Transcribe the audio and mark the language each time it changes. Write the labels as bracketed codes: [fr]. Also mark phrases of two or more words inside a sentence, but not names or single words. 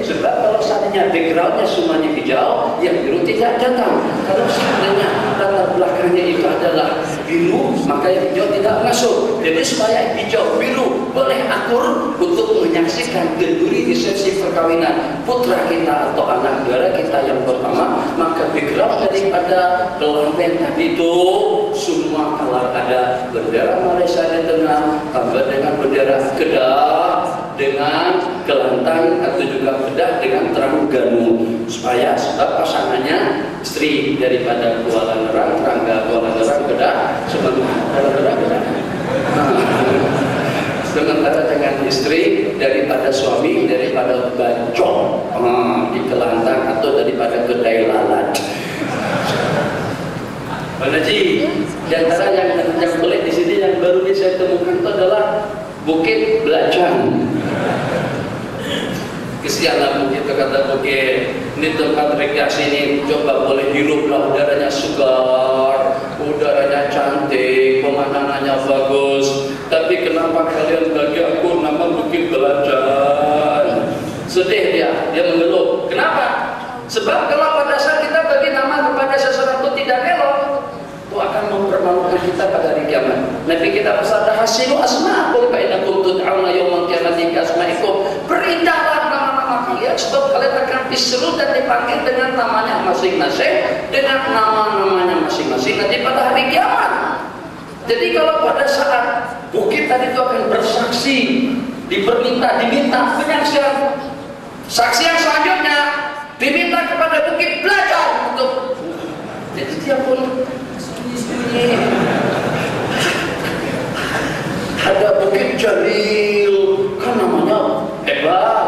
[ms] Sebab kalau seandainya backgroundnya semuanya hijau, yang biru tidak datang. Kalau seandainya latar belakangnya itu adalah biru, maka yang hijau tidak masuk. Jadi supaya hijau biru boleh akur untuk menyaksikan kenduri resepsi perkawinan putra kita atau anak saudara kita yang pertama, maka background daripada pelamin tadi itu semua kalau ada bendera Malaysia di tengah, tambah dengan bendera Kedah, dengan kelantang atau juga Kedah dengan Terengganu, supaya sebab pasangannya istri daripada Kuala Nerang, Terangga Kuala Nerang Kedah, sementara Kedah. Sementara dengan istri daripada suami daripada Bacok di Kelantang atau daripada Kedai Lalat. Pak Haji, di antara yang pelik di sini yang baru ini saya temukan itu adalah Bukit Belajang. Kesianan bukit, kata bukit ini tempat rekreasi ini, coba boleh hiruplah, udaranya segar, udaranya cantik, pemandangannya bagus. Tapi kenapa kalian bagi aku nama Bukit Belajang? Sedih dia mengeluh. Kenapa? Sebab kalau pada saat kita bagi nama kepada sesuatu tidak elok, itu akan mempermalukan kita pada hari kiamat. Nabi kita bersabda, [ar] حسنوا أسماءكم فإنكم تدعون يوم القيامة كأسمائكم. [ms] Berindahlah nama-nama kalian sebab kalian akan diseru dan dipanggil dengan namanya masing-masing, dengan nama-namanya masing-masing nanti pada hari kiamat. Jadi kalau pada saat bukit tadi itu akan bersaksi, diminta penyaksian. Saksi yang selanjutnya diminta kepada Bukit Belajang untuk, jadi dia pun ada Bukit Jalil, kan namanya hebat.